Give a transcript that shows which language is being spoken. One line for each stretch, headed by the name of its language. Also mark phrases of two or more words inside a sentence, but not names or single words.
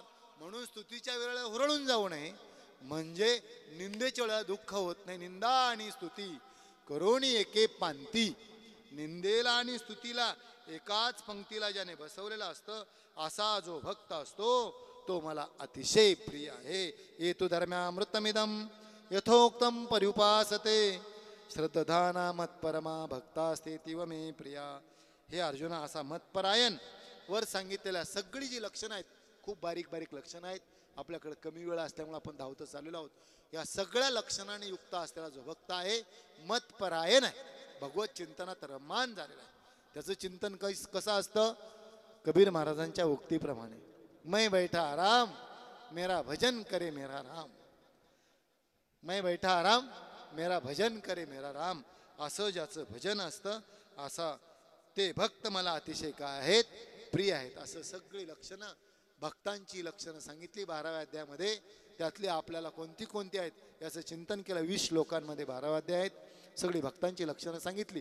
Marathi: म्हणून स्तुतीच्या वेळेला हुरळून जाऊ नये, म्हणजे निंदेच्या वेळेला दुःख होत नाही. निंदा आणि स्तुती करोनी एके पांती. निंदेला आणि स्तुतीला एकाच पंक्तीला ज्याने बसवलेलं असतं, असा जो भक्त असतो तो मला अतिशय प्रिय आहे.
Sanskrit: येतु धर्म्यामृतमिदं यथोक्तं पर्युपासते श्रद्धाना मत्परमा भक्तास्ते तीव मे प्रिया.
Marathi: हे अर्जुना, असा मतपरायण वर सांगितलेल्या सगळी जी लक्षणं आहेत, खूप बारीक बारीक लक्षणं आहेत. आपल्याकडे कमी वेळ असल्यामुळे आपण धावत चाललेलो आहोत. या सगळ्या लक्षणांनी युक्त असलेला जो भक्त आहे, मतपरायण आहे, भगवत चिंतनात रममान झालेला आहे. त्याचं चिंतन कसं असतं? कबीर महाराजांच्या उक्तीप्रमाणे,
Hindi: मैं बैठा आराम मेरा भजन करे मेरा राम. मैं बैठा आराम मेरा भजन करे मेरा राम.
Marathi: असं ज्याचं भजन असतं, असा ते भक्त मला अतिशय काय आहेत? प्रिय आहेत. असं सगळी लक्षणं, भक्तांची लक्षणं सांगितली 12व्या अध्यायामध्ये. त्यातली आपल्याला कोणती कोणती आहेत याचं चिंतन केलं. 20 श्लोकांमध्ये 12 अध्याय आहेत. सगळी भक्तांची लक्षणं सांगितली.